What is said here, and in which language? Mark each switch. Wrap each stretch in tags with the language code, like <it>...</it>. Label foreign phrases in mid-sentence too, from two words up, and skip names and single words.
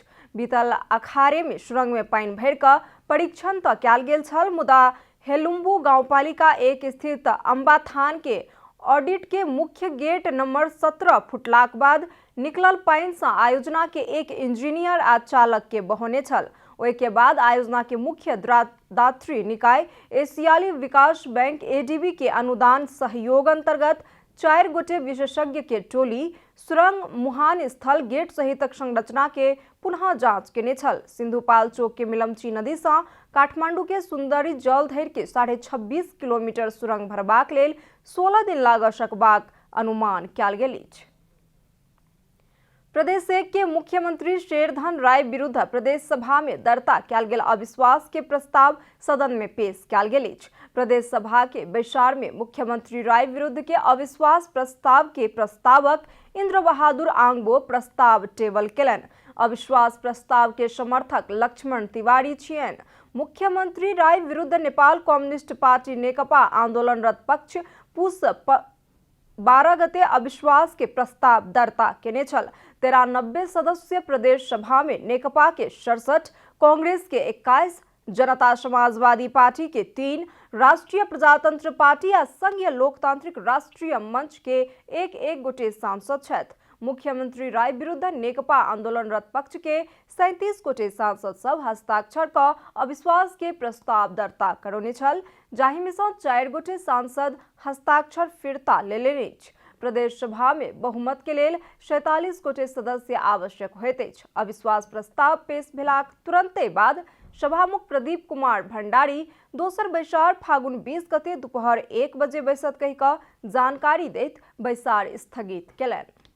<mai>बीतल अखाड़े में सुरंग में पानि भरि कऽ परीक्षण तऽ कयल गेल छल, मुदा हेलुम्बू गांवपालिका 1 स्थित अम्बाथान के ऑडिट के मुख्य गेट नंबर 17 फुटलाक बाद निकलल पानि सँ आयोजना के एक इंजीनियर आ चालक के बहौने छल। ओहि के बाद आयोजना के मुख्य दात्री निकाय एशियाली विकास बैंक एडीबी के अनुदान सहयोग अंतर्गत 4 गोटे विशेषज्ञ के टोली सुरंग मुहान स्थल गेट सहितक संरचना के पुनः जांच केने छल। सिंधुपाल चौक के मेलमची नदी सँ काठमांडू के सुंदरी जल धरि के 26.5 किलोमीटर सुरंग भरबाक लेल 16 दिन लागऽ सकबाक अनुमान कयल गेल अछि। प्रदेश 1 के मुख्यमंत्री शेरधन राय विरुद्ध प्रदेश सभा में दर्ता कयल गेल अविश्वास के प्रस्ताव सदन में पेश कयल गेल अछि। प्रदेश सभा के बैसार में मुख्यमंत्री राय विरुद्ध के अविश्वास प्रस्ताव के प्रस्तावक इंद्र बहादुर आंगबो प्रस्ताव टेबल केलनि। अविश्वास प्रस्ताव के समर्थक लक्ष्मण तिवारी छियनि। मुख्यमंत्री राय विरुद्ध नेपाल कम्युनिस्ट पार्टी नेकपा आंदोलनरत पक्ष पूस 12 गते अविश्वास के प्रस्ताव दर्ता केने छल। 93 सदस्य प्रदेश सभा में नेकपा के 67, कांग्रेस के 21, जनता समाजवादी पार्टी के 3, राष्ट्रीय प्रजातंत्र पार्टी आ संघीय लोकतांत्रिक राष्ट्रीय मंच के एक गोटे सांसद छथि। मुख्यमंत्री राय विरुद्ध नेकपा आंदोलनरत पक्ष के 37 गोटे सांसद सब हस्ताक्षर कऽ अविश्वास के प्रस्ताव दर्ता करौने छल, जाहि में सँ 4 गोटे सांसद हस्ताक्षर फिरता लेलनि अछि। प्रदेश सभा में बहुमत के लेल 47 गोटे सदस्य आवश्यक होइत अछि। अविश्वास प्रस्ताव पेश भेलाक तुरंते बाद सभामुख प्रदीप कुमार भंडारी दोसर बैसार फागुन 20 गते दोपहर 1 बजे बैसत कहि कऽ जानकारी दैत बैसार स्थगित केलनि।</mai>